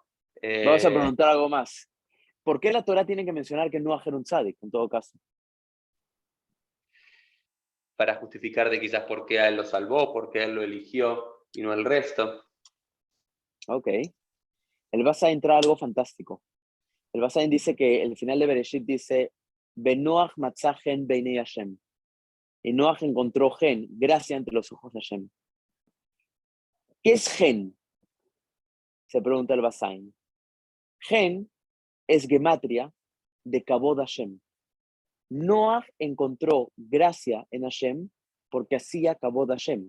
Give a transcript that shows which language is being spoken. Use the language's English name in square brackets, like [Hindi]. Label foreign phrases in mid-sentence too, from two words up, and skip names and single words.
[Spanish] Vamos a preguntar algo más. ¿Por qué la Torah tiene que mencionar que Noah era un tzadik, en todo caso? Para justificar de quizás por qué a él lo salvó, por qué a él lo eligió y no el resto. Ok. El Basain entra algo fantástico. El Basain dice que el final de Bereshit dice, [Hebrew] ונח מצא חן בעיני השם. [Spanish] Y Noah encontró gen, gracia ante los ojos de Hashem. ¿Qué es gen? Se pregunta el Basain. Gen es gematria de [Hebrew] כבוד השם. [Spanish] Noah encontró gracia en Hashem porque hacía [Hebrew] כבוד השם.